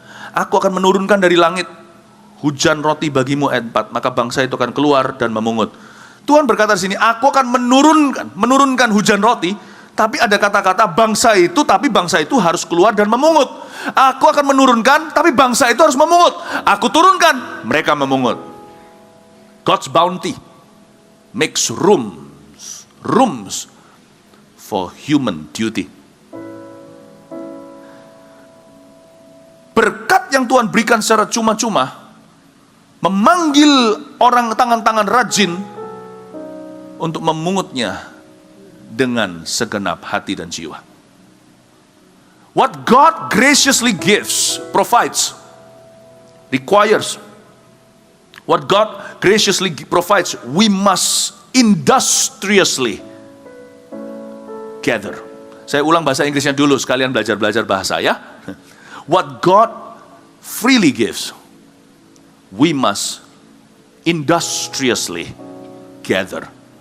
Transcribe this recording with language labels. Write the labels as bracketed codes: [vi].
[id] Aku akan menurunkan dari langit hujan roti bagimu, ayat 4, maka bangsa itu akan keluar dan memungut. Tuhan berkata di sini, aku akan menurunkan hujan roti, tapi ada kata-kata bangsa itu, tapi bangsa itu harus keluar dan memungut. Aku akan menurunkan, tapi bangsa itu harus memungut. Aku turunkan, mereka memungut. [en] God's bounty makes rooms for human duty. [id] Berkat yang Tuhan berikan secara cuma-cuma memanggil orang tangan-tangan rajin untuk memungutnya dengan segenap hati dan jiwa. [en] What God graciously gives, provides, requires. What God graciously provides, we must industriously gather. [id] Saya ulang bahasa Inggrisnya dulu, sekalian belajar bahasa ya. [en] What God freely gives, we must industriously gather.